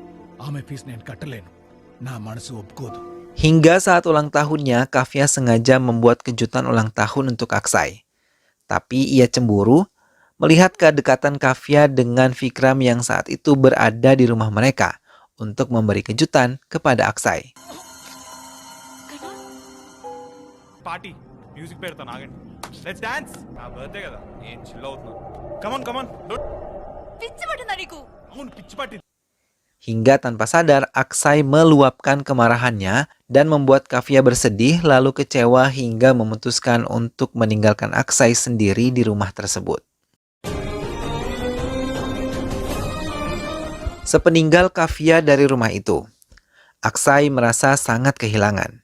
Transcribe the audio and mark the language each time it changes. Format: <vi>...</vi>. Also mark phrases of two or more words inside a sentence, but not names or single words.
<id>Hingga saat ulang tahunnya, Kavya sengaja membuat kejutan ulang tahun untuk Aksai. Tapi ia cemburu melihat kedekatan Kavya dengan Vikram yang saat itu berada di rumah mereka untuk memberi kejutan kepada Aksai.</id> <en>party music</en> <te>పెడతాను ఆగండి</te> <en>let's dance</en> <te>నా బర్త్డే కదా నేను చిల్ అవుతున్నాను</te> <en>come on come on</en> <te>పిచ్చి పట్టిందా నీకు? అవును పిచ్చి పట్టింది.</te> <id>Hingga tanpa sadar, Aksai meluapkan kemarahannya dan membuat Kavya bersedih lalu kecewa hingga memutuskan untuk meninggalkan Aksai sendiri di rumah tersebut. Sepeninggal Kavya dari rumah itu, Aksai merasa sangat kehilangan.</id>